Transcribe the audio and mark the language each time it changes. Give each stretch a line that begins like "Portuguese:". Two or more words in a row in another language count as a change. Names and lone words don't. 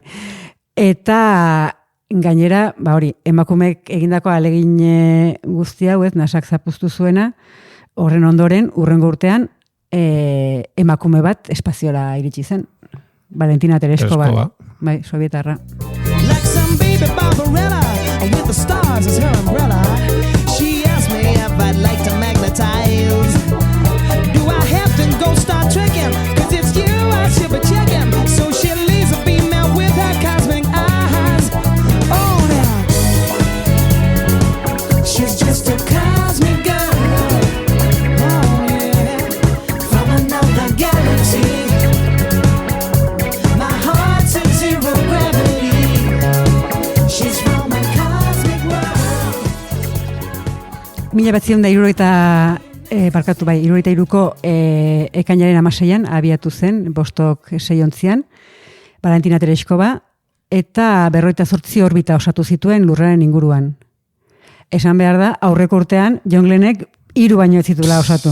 Basque: Eta gainera, hori, emakumeek egindako alegin guzti hau, nasak zapuztu zuena, horren ondoren, urrengo urtean, emakume bat espaziora iritsi zen. Valentina Tereshkova. Bai, sovietarra.
English: Like some baby Barbarella with the stars as her umbrella. She asked me if I'd like to magnetize. Do I have to go start trekking? 'Cause it's you I should be checking. So she leaves a female with her cosmic eyes. Oh, now she's just a cosmic girl. Oh, yeah. From another galaxy. My heart's in zero gravity. She's from a cosmic world.
Basque: 1963ko ekainaren 16an abiatu zen, Bostok 6 Valentina Tereshkova, eta 58 orbita osatu zituen lurraren inguruan. Esan behar da, aurreko urtean, John Glennek 3 baino ez zitula osatu.